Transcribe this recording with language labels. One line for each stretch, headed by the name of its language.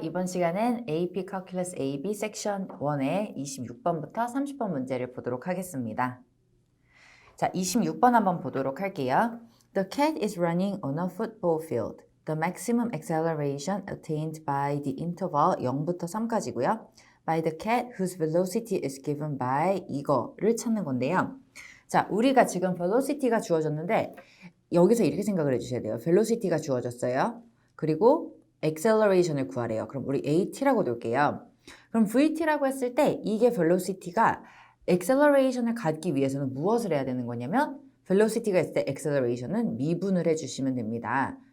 Korean: 이번 시간은 AP Calculus AB 섹션 1의 26번부터 30번 문제를 보도록 하겠습니다. 자, 26번 한번 보도록 할게요.
English: The cat is running on a football field. The maximum acceleration attained by the interval
Korean: 0부터 3까지고요.
English: By the cat whose velocity is given by
Korean: 이거를 찾는 건데요. 자, 우리가 지금 velocity가 주어졌는데 여기서 이렇게 생각을 해주셔야 돼요. velocity가 주어졌어요. 그리고 acceleration을 구하래요. 그럼 우리 AT라고 놓을게요. 그럼 VT라고 했을 때 이게 velocity가 acceleration을 갖기 위해서는 무엇을 해야 되는 거냐면 velocity가 있을 때 acceleration은 미분을 해주시면 됩니다.